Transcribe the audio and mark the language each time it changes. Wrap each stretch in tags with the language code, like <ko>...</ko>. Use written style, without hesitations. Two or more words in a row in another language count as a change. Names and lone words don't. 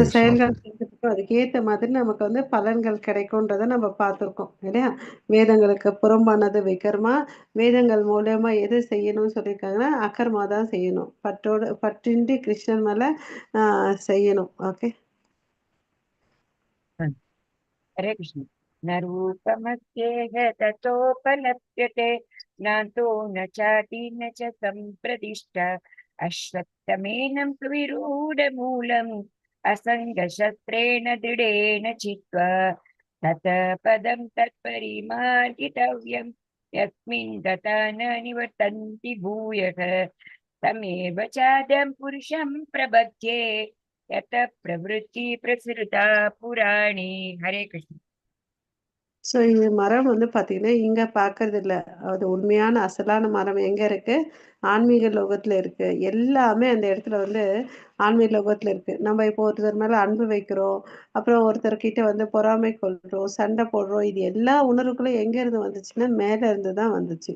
<ta>ஹரே கிருஷ்ண செயல்கள் மாதாஜி. செஞ்சதுக்கு அதுக்கேற்ற மாதிரி நமக்கு வந்து பலன்கள் கிடைக்கும்ன்றதை நம்ம பார்த்துருக்கோம் இல்லையா. வேதங்களுக்கு புறம்பானது விகர்மா, வேதங்கள் மூலயமா எது செய்யணும்னு சொல்லியிருக்காங்கன்னா அகர்மா தான் செய்யணும், பற்றின்றி கிருஷ்ணன் மேல செய்யணும். ஓகே,</ta> <sa>हरे कृष्ण। न रूपमस्येह ततोपलप्यते नान्तो न चाति न च सम्प्रतिष्ठा अश्वत्थमेनं सुविरूढमूलम् असङ्गशस्त्रेण दृढेन चित्वा ततः पदं तत्परिमार्गितव्यं यस्मिन् गता न निवर्तन्ति भूयः तमेव चाद्यं पुरुषं प्रपद्ये यतः प्रवृत्ति प्रसृता पुराणी। हरे कृष्ण।</sa> <ta>ஸோ இது மரம் வந்து பார்த்தீங்கன்னா இங்கே பார்க்கறது இல்லை, அது உண்மையான அசலான மரம் எங்கே இருக்கு, ஆன்மீக லோகத்தில் இருக்கு. எல்லாமே அந்த இடத்துல வந்து ஆன்மீக லோகத்தில் இருக்கு. நம்ம இப்போ ஒருத்தர் மேலே அன்பு வைக்கிறோம், அப்புறம் ஒருத்தர்கிட்ட வந்து பொறாமை கொள்றோம், சண்டை போடுறோம், இது எல்லா உணர்வுகளும் எங்கே இருந்து வந்துச்சுன்னா மேலே இருந்து தான் வந்துச்சு.</ta>